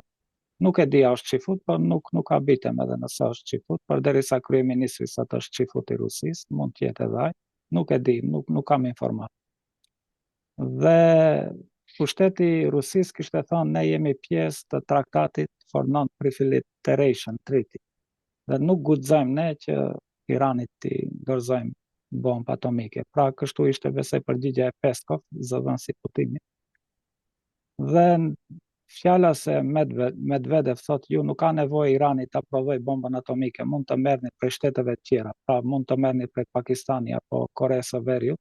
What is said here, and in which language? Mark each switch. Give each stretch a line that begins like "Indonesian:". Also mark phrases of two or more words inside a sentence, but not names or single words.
Albanian: Nuk e di a është çifut, por nuk ka bitem edhe nëse është çifut, përderisa kryeministri sot është çifut i Rusisë, mund të jetë edhe ai. Nuk e di, nuk kam informatë. Dhe pushteti i Rusisë kishte thënë ne jemi pjesë të traktatit
English: for non-proliferation treaty.
Albanian: Dhe nuk guxojmë ne që Iranit t'i dorëzojmë bombë atomike. Pra kështu ishte besoj përgjigja e Peskov, zëdhënësi Putinit. Dhe fjala se Medvedev thotë ju nuk ka nevojë Irani ta provojë bombën atomike, mund të merrni prej shteteve të tjera, pra mund të merrni prej Pakistani apo Koreas së Veriut.